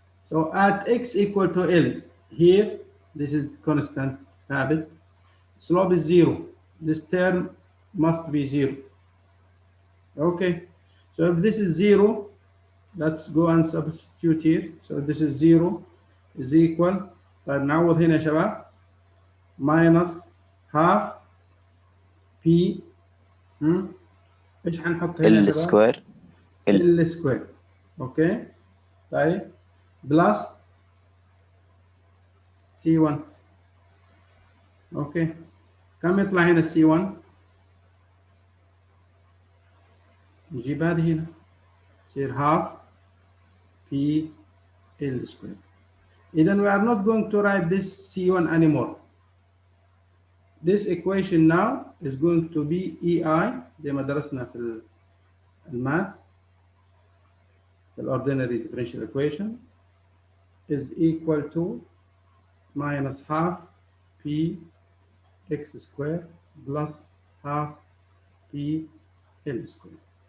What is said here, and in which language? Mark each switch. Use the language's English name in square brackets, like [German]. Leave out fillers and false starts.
[English] So at x equal to L, here, this is constant habit. Slope is 0. This term must be 0. Okay. So if this is 0, let's go and substitute here. So this is 0 is equal. [Arabic] طيب نعوض هنا يا شباب. [English] minus half p [Arabic] ايش حنحط هنا يا ال شباب؟ [English] Square ال square. Okay. طيب plus C1. Okay. [Arabic] كم يطلع هنا C1؟ نجيب هذه هنا يصير [English] half p L square. إذا we are not going to write this C1 anymore. This equation now is going to be EI [Arabic] زي ما درسنا في الماث [English] the ordinary differential equation is equal to minus half p x square plus half p L square.